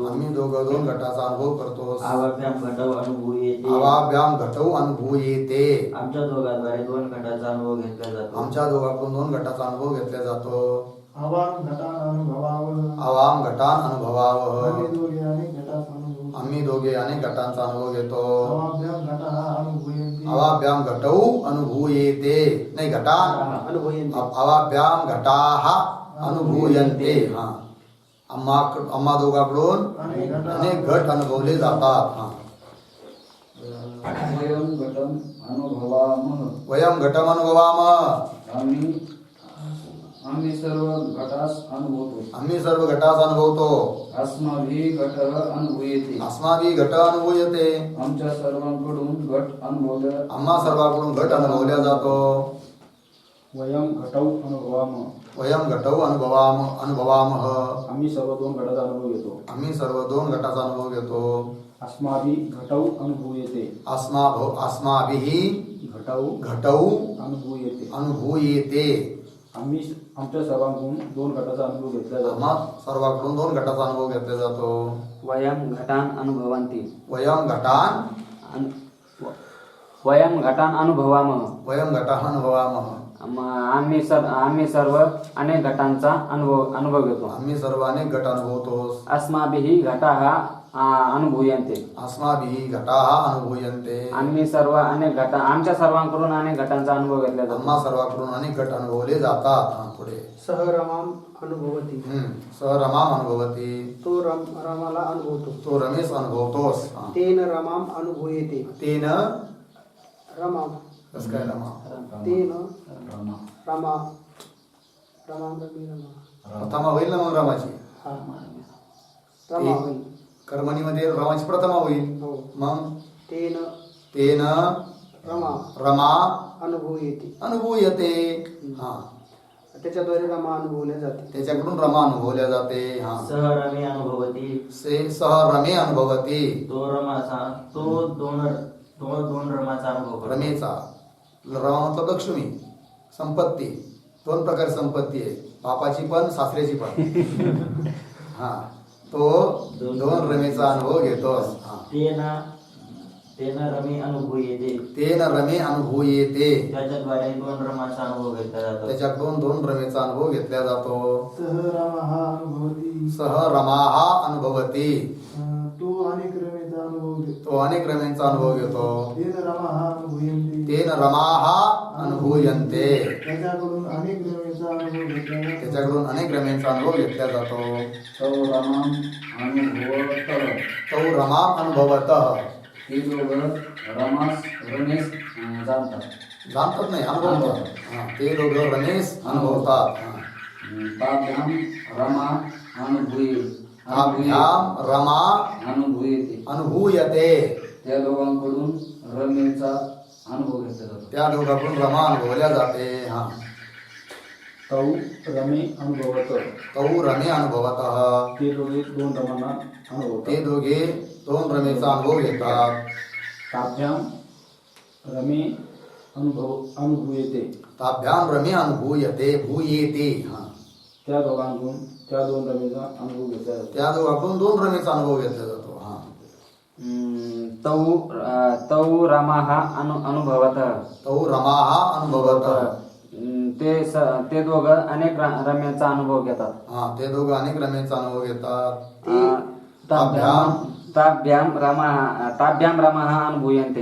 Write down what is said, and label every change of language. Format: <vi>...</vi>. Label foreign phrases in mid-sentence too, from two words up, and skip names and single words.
<mr>आम्ही दोघं दोन घटाचा अनुभव करतो</mr> <sa>आवाभ्याम घटव अनुभूयते आवाभ्याम घटौ अनुभूयेते</sa> <mr>आमच्या दोघांद्वारे दोन घटाचा अनुभव घेतला जातो आमच्या दोघांकडून दोन घटाचा अनुभव घेतला जातो</mr> <sa>आवाम घटान अनुभवावः आवाम घटान अनुभवावह</sa> <mr>आम्ही दोघे अनेक घटास अनुभव आम्ही दोघे अनेक घटांचा अनुभव घेतो</mr> <sa>आवाभ्याम घटाः अनुभूयन्ते आवाभ्याम घटौ अनुभूयेते नाही घटान अनुभूयन्ते आवाभ्याम घटाः अनुभूयन्ते</sa> <mr>हा आम्हा दोघांकडून अनेक घट अनुभवले जातात हा</mr> <sa>वयम घटम अनुभवामः वयम घटम अनुभवामः</sa> <mr>आम्ही सर्व घटास अनुभवतो आम्ही सर्व घटास अनुभवतो</mr> <sa>अस्माभिः घटः अनुभूयते अस्माभिः घट अनुभूयते</sa> <mr>आमच्या सर्वांकडून घट अनुभवल्या आम्हा सर्वांकडून घट अनुभवल्या जातो</mr> <sa>वयम घटौ अनुभवामः वयम घटौ अनुभवामः</sa> <mr>आम्ही सर्व दोन घटाचा अनुभव घेतो आम्ही सर्व दोन घटाचा अनुभव घेतो</mr> <sa>अस्माभिः घटौ अनुभूयते अस्माभिः घटौ घटौ अनुभूयते अनुभूयेते</sa> <mr>आम्ही आमच्या सर्वांकडून दोन घटाचा अनुभव घेतला जातो आम्हा सर्वांकडून दोन घटाचा अनुभव घेतला जातो</mr> <sa>वयम घटान अनुभवन्ति वयम घटान वयम घटान अनुभवामः वयम घटाः अनुभवामः</sa> <mr>आम्ही सर्व अनेक घटांचा अनुभव घेतो आम्ही सर्व अनेक घट अनुभवतो</mr> <sa>अस्माभिः घटाः अनुभूयन्ते अस्माभिः घटाः अनुभूयन्ते</sa> <mr>आम्ही सर्व अनेक घटा आमच्या सर्वांकडून अनेक घटांचा अनुभव घेतला जातो आम्हा सर्वांकडून अनेक घट अनुभवले जातात हा पुढे</mr> <sa>सह रमाम अनुभवती सह रमाम अनुभवती</sa> <mr>तो रमाला अनुभवतो तो रमेश अनुभवतोस हा.</mr> <sa>तेन रमाम अनुभूयते तेन रमाम</sa> <mr>कसं काय रमा</mr> <sa>तेन रमा रमा रमाम रमी रमा</sa> <mr>प्रथमा होईल ना मग रमाची हा रमा होईल कर्मणीमध्ये रमाची प्रथमा होईल हो मग</mr> <sa>तेन तेन रमा रमा अनुभूयते अनुभूयते हा</sa> <mr>त्याच्याद्वारे रमा अनुभवल्या जाते त्याच्याकडून रमा अनुभवल्या जाते हा</mr> <sa>सह रमे अनुभवती से सह रमे अनुभवती</sa> <mr>तो रमाचा तो दोन रमाचा अनुभव करतो. रमेचा रमा मतलब लक्ष्मी संपत्ती दोन प्रकार संपत्ती आहे बापाची पण सासऱ्याची पण हा तो दोन रमेचा अनुभव घेतोस हा.</mr> <sa>तेन रमे अनुभूयते तेन रमे अनुभूयेते</sa> <mr>त्याच्याद्वारे दोन रमाचा अनुभव घेतला जातो. त्याच्याकडून दोन रमेचा अनुभव घेतला जातो</mr> <sa>सह रामः अनुभवति सह रमाः अनुभवति</sa> <mr>तो अनेक रमेचा अनुभव घेतो. तो अनेक रमेंचा अनुभव घेतो.</mr> <sa>तेन रमाः अनुभूयन्ते. तेन रमाः अनुभूयन्ते.</sa> <mr>त्याच्याकडून अनेक रमेचा अनुभव घेतला जातो. त्याच्याकडून अनेक रमेंचा अनुभव घेतला जातो.</mr> <sa>तौ रमाम अनुभवतः. तो रमा अनुभवतः.</sa> <mr>हे दोघं रमेश जाणतात. जाणतात नाही, अनुभवतात. हा, ते दोघं रमेश अनुभवतात. हा.</mr> <sa>ताभ्याम रमा ताभ्याम रमा अनुभूयते. अनुभूयते.</sa> <mr>त्या दोघांकडून रमेचा अनुभव घेतला जातो. त्या दोघांकडून रमा अनुभवल्या जाते. हा.</mr> <sa>तौ रमे अनुभवत. तौ रमे अनुभवतः.</sa> <mr>ते दोघे दोन रमांना ते अनुभवतात. दोघे दोन रमेचा अनुभव घेतात.</mr> <sa>ताभ्याम रमे अनुभूयते. ताभ्याम रमे अनुभूयते. भूयेते.</sa> <mr>हा. त्या दोघांकडून त्या दोन रमेचा अनुभव घेतला जातो. त्या दोघांकडून दोन रमेचा अनुभव घेतला जातो. हा.</mr> <sa>तौ रमाः अनुभवतः. तौ रमाः अनुभवतः.</sa> <mr>ते दोघं अनेक रम्याचा अनुभव घेतात. हा, ते दोघं अनेक रमेचा अनुभव घेतात.</mr> <sa>ताभ्याम रमाः अनुभूयन्ते.</sa>